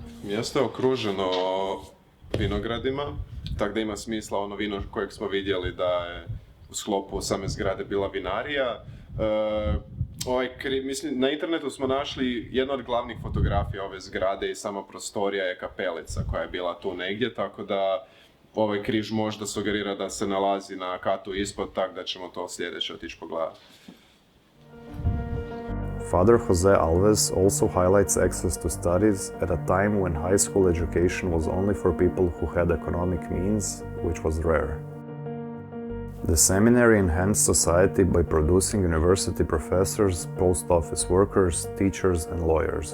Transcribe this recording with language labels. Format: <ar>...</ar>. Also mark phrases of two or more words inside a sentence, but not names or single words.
<hr>Mjesto je okruženo vinogradima, tako da ima smisla ono vino kojeg smo vidjeli da je u sklopu same zgrade bila vinarija. Mislim, na internetu smo našli jednu od glavnih fotografija ove zgrade i sama prostorija je kapelica koja je bila tu negdje, tako da ovaj križ možda sugerira da se nalazi na katu ispod, tako da ćemo to sljedeće otići pogledati.</hr> <en>Father Jose Alves also highlights access to studies at a time when high school education was only for people who had economic means, which was rare. The seminary enhanced society by producing university professors, post office workers, teachers, and lawyers.</en>